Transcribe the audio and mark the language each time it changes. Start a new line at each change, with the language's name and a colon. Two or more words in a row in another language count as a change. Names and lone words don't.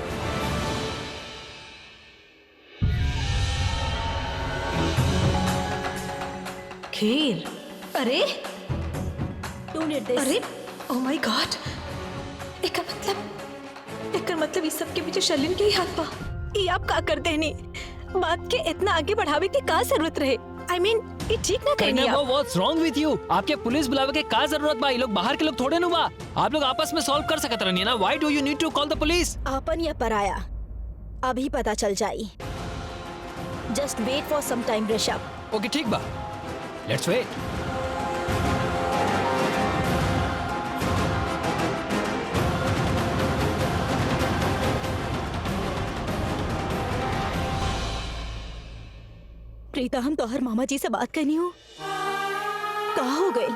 Bhojpuri: खीर? अरे अरे
English: Oh my God,
Bhojpuri: एकर मतलब इस सब के पीछे शर्लिन के ही हाथ पा। ये आप का कर देनी, बात के इतना आगे बढ़ावे की का जरूरत रहे?
English: I mean,
Bhojpuri: ये ठीक ना कहनी आप।
English: What's wrong with you?
Bhojpuri: आपके पुलिस बुलावे के का जरूरत बा? ये लोग बाहर के लोग थोड़े नु बा, आप लोग आपस में सॉल्व कर सकत रहनी ना।
English: Why do you need to call the police?
Bhojpuri: आपन या पराया अभी पता चल जाई।
English: Just wait for some time, ऋषभ।
Bhojpuri: Okay, ठीक बा।
English: Let's wait.
Bhojpuri: प्रीता, हम तोहर मामा जी से बात करनी हो, कहाँ हो गई?